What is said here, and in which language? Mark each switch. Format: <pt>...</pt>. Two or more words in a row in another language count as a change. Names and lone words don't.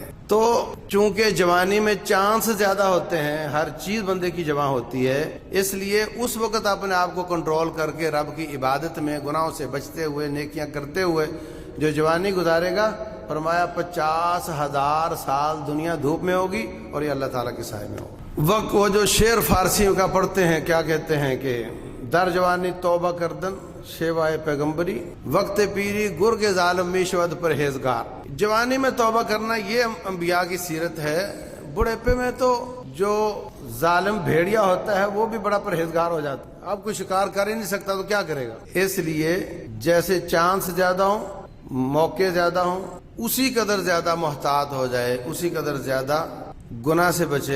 <ur>تو چونکہ جوانی میں چانس زیادہ ہوتے ہیں، ہر چیز بندے کی جمع ہوتی ہے، اس لیے اس وقت اپنے آپ کو کنٹرول کر کے رب کی عبادت میں گناہوں سے بچتے ہوئے نیکیاں کرتے ہوئے جو جوانی گزارے گا، فرمایا 50,000 سال دنیا دھوپ میں ہوگی اور یہ اللہ تعالیٰ کے سائے میں ہوگا۔ وقت وہ جو شعر فارسیوں کا پڑھتے ہیں، کیا کہتے ہیں کہ</ur> <fa>در جوانی توبہ کردن شیوائے پیغمبری، وقت پیری گرگ ظالم میشود پرہیزگار۔</fa> <ur>جوانی میں توبہ کرنا یہ انبیاء کی سیرت ہے، بڑھیپے میں تو جو ظالم بھیڑیا ہوتا ہے وہ بھی بڑا پرہیزگار ہو جاتا ہے، اب کوئی شکار کر ہی نہیں سکتا تو کیا کرے گا۔ اس لیے جیسے چانس زیادہ ہوں، موقع زیادہ ہوں، اسی قدر زیادہ محتاط ہو جائے، اسی قدر زیادہ گناہ سے بچے۔</ur>